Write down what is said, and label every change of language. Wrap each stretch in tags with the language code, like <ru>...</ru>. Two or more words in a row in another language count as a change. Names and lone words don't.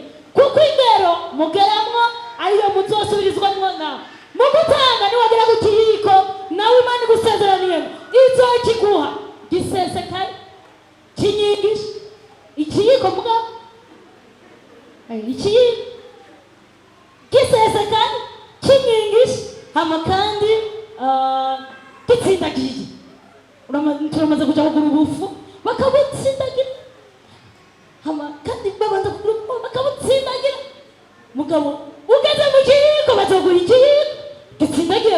<rn>Kuko ingero mugeramwo ariyo muzosubirizwamwo nawe. Mu gutanga niwagera ku kiyiko nawe Imana igusezeraniye izokiguha gisesekaye kinyigisha ikiyiko mugabo ikiyiko gisesekaye kinyigisha hama kandi gitsindagiye. Turamaze kuja kugura ubufu bakabutsindagira kandi babanza kugura bakabutsindagira. Mugabo ugeze mu kiyiko bazogura ikiyiko gitsindagiye.</rn>